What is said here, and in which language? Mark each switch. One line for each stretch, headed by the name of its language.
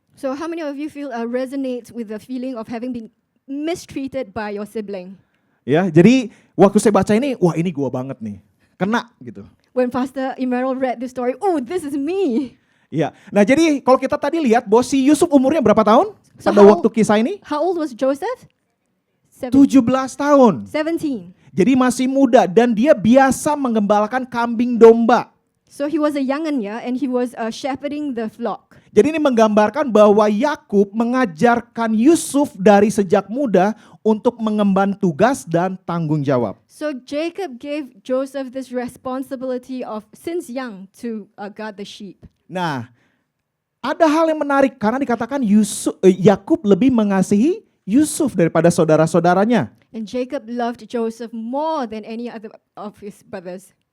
English: So how many of you feel resonates with the feeling of having been mistreated by your sibling?
Indonesian: Ya, jadi waktu saya baca ini, wah ini gua banget nih, kena gitu.
English: When Pastor Emmanuel read this story, oh, this is me.
Indonesian: Iya, nah jadi kalau kita tadi lihat bahwa si Yusuf umurnya berapa tahun
English: So
Indonesian: pada waktu kisah ini?
English: How old was Joseph?
Indonesian: 17 tahun.
English: 17.
Indonesian: Jadi masih muda dan dia biasa menggembalakan kambing domba.
English: So he was a young'un, and he was shepherding the flock.
Indonesian: Jadi ini menggambarkan bahwa Yakub mengajarkan Yusuf dari sejak muda untuk mengemban tugas dan tanggung jawab.
English: So Jacob gave Joseph this responsibility of since young to guard the sheep.
Indonesian: Nah, ada hal yang menarik karena dikatakan Yakub lebih mengasihi Yusuf daripada saudara-saudaranya.
English: And Jacob loved Joseph more than any other of his brothers.